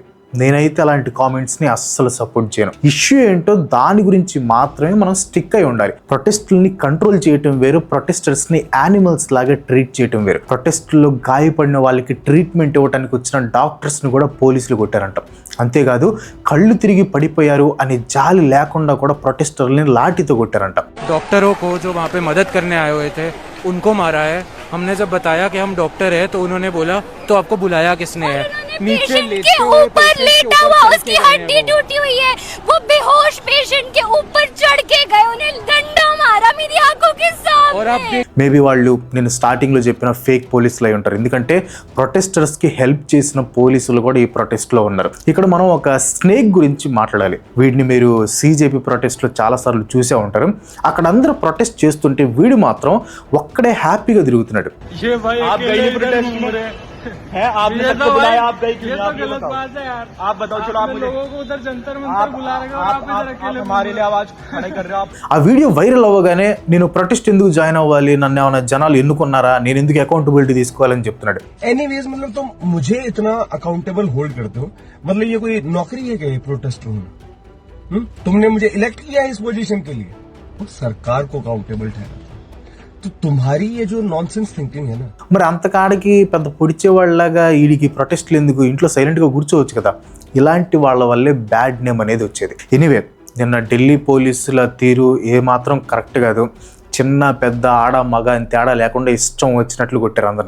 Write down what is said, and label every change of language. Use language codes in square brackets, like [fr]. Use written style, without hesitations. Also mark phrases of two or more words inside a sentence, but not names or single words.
[te] నేనైతే అలాంటి కామెంట్స్ని అస్సలు సపోర్ట్ చేయను. ఇష్యూ ఏంటో దాని గురించి మాత్రమే మనం స్టిక్ అయి ఉండాలి. ప్రొటెస్టులని కంట్రోల్ చేయటం వేరు, ప్రొటెస్టర్స్ని యానిమల్స్ లాగా ట్రీట్ చేయటం వేరు. ప్రొటెస్టుల్లో గాయపడిన వాళ్ళకి ట్రీట్మెంట్ ఇవ్వడానికి వచ్చిన డాక్టర్స్ని కూడా పోలీసులు కొట్టారంట. అంతేకాదు కళ్ళు తిరిగి పడిపోయారు అని జాలి లేకుండా కూడా ప్రొటెస్టర్లని లాఠీతో కొట్టారంట. [hi] डॉक्टरों को जो वहाँ पे मदद करने आए हुए थे उनको मारा है. हमने जब बताया कि हम डॉक्टर है तो उन्होंने बोला तो आपको बुलाया किसने है? नीचे के ऊपर लेटा हुआ, उसकी हड्डी टूटी हुई है, वो बेहोश पेशेंट के ऊपर चढ़ के गए, उन्हें डंडा मारा मेरी आंखों के सामने. [te] మేబీ వాళ్ళు నేను స్టార్టింగ్లో చెప్పిన ఫేక్ పోలీసులు అయి ఉంటారు. ఎందుకంటే ప్రొటెస్టర్స్కి హెల్ప్ చేసిన పోలీసులు కూడా ఈ ప్రొటెస్ట్లో ఉన్నారు. ఇక్కడ మనం ఒక స్నేక్ గురించి మాట్లాడాలి. వీడిని మీరు CJP ప్రొటెస్ట్లో చాలాసార్లు చూసే ఉంటారు. అక్కడ అందరూ ప్రొటెస్ట్ చేస్తుంటే వీడు మాత్రం ఒక్కడే హ్యాపీగా తిరుగుతున్నాడు. ఆ వీడియో వైరల్ అవ్వగానే నేను ప్రొటెస్ట్ ఎందుకు జాయిన్ అవ్వాలి, నన్ను ఏమైనా జనాలు ఎన్నుకున్నారా, నేను ఎందుకు అకౌంటబిలిటీ తీసుకోవాలని చెప్తున్నాడు. [hi] एनीवेज मतलब तुम मुझे इतना [en] accountable hold [hi] करते हो, मतलब ये कोई नौकरी है क्या ये प्रोटेस्ट होना? तुमने मुझे इलेक्ट किया है इस पोजीशन के लिए, वो सरकार को अकाउंटेबल ठहरा. तो तुम्हारी ये जो [en] nonsense thinking [hi] है ना, [te] మరి అంతకాడికి పెద్ద పొడిచేవాళ్ళలాగా వీడికి ప్రొటెస్ట్లు ఎందుకు, ఇంట్లో సైలెంట్గా కూర్చోవచ్చు కదా. ఇలాంటి వాళ్ళ వల్లే [en] bad name [te] అనేది వచ్చేది. ఎనీవే నిన్న ఢిల్లీ పోలీసుల తీరు ఏమాత్రం కరెక్ట్ కాదు. చిన్న పెద్ద ఆడ మగ అని తేడా లేకుండా ఇష్టం వచ్చినట్లు కొట్టారు అందరినీ.